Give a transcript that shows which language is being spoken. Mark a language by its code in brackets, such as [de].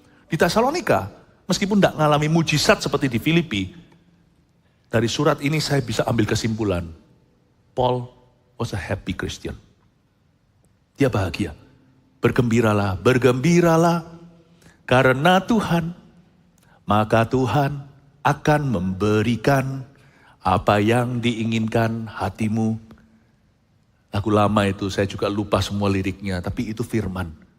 [id] Di Tesalonika, meskipun tidak mengalami mujizat seperti di Filipi, dari surat ini saya bisa ambil kesimpulan. [en] Paul was a happy Christian. [id] Dia bahagia. Bergembiralah, karena Tuhan, maka Tuhan akan memberikan apa yang diinginkan hatimu. Lagu lama itu saya juga lupa semua liriknya, tapi itu firman.